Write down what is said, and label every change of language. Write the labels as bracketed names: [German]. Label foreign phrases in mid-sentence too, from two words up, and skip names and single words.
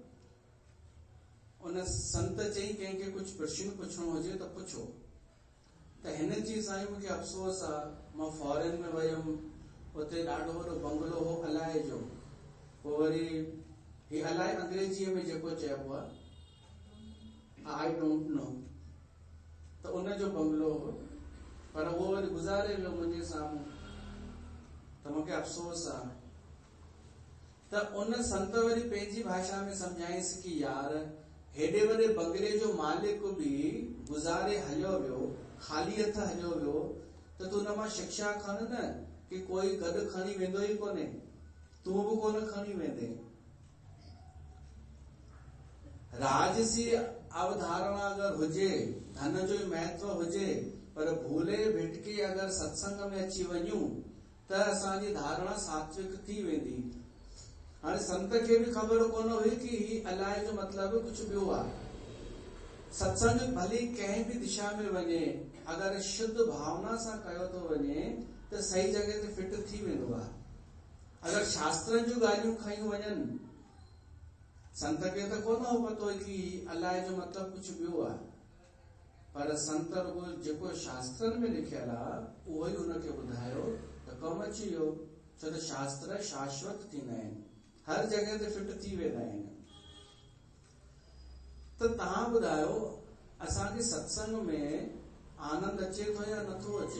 [Sindhi] उन संत चई कंहिंखे कुछ प्रश्न पुछणो हुजे त पुछो। त हिन चई साईं मूंखे अफ़सोस आहे, मां फॉरेन में वयुमि, उते ॾाढो वॾो बंगलो हो अलाए जो। पोइ वरी ही अलाए अंग्रेजीअ में जेको चइबो आहे [English] I don't know, [Sindhi] त उनजो बंगलो हो, पर उहो वरी गुज़ारे वियो मुंहिंजे साम्हूं। त मूंखे अफ़सोस आहे। त उन संत वरी पंहिंजी भाषा में सम्झाईंसि कि यार हेॾे वॾे बंगले जो मालिक बि गुज़ारे हलियो वियो, ख़ाली हथ हलियो वियो, त त तूं हुन मां शिक्षा खण न कि कोई गॾु खणी वेंदो ई कोन्हे, तूं बि कोन खणी वेंदे। राजसी अवधारणा अगर हुजे, धन जो ई महत्व हुजे, पर भूले भिटके अगर सत्संग में अची वञूं त असांजी धारणा सात्विक थी वेंदी। हाणे संत खे बि ख़बर कोन हुई कि ही अलाए जो मतलब कुछ ॿियो आहे। सत्संग भली कंहिं भी दिशा में वञे, अगर शुद्ध भावना सां कयो थो वञे त सही जगह ते फिट थी वेंदो आहे। अगर शास्त्रनि जूं ॻाल्हियूं खयूं वञनि, संत खे त कोन हो पतो कि अलाए जो मतलब कुछ ॿियो आहे, पर संत रुगो जेको शास्त्रनि में लिखियल आहे उहो ई हुनखे ॿुधायो त कमु अची वियो। छो त शास्त्र शाश्वत थींदा आहिनि, हर जगह ते फिट थी वेंदा आहिनि। त तव्हां ॿुधायो असांखे सत्संग में आनंद अचे थो या नथो अचे?